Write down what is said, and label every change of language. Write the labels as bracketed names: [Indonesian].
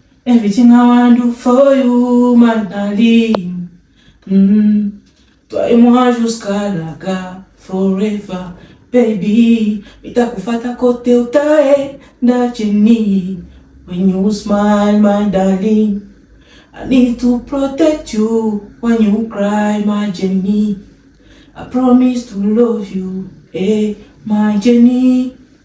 [English] Everything I wanna do for you, my darling. [French] Toi et moi jusqu'à la gare, [English] forever, baby. [Swahili] Nitakufata kote utaenda chini. [English] When you smile, my darling, I need to protect you. When you cry, my Jenny, I promise to love you, eh, my Jenny.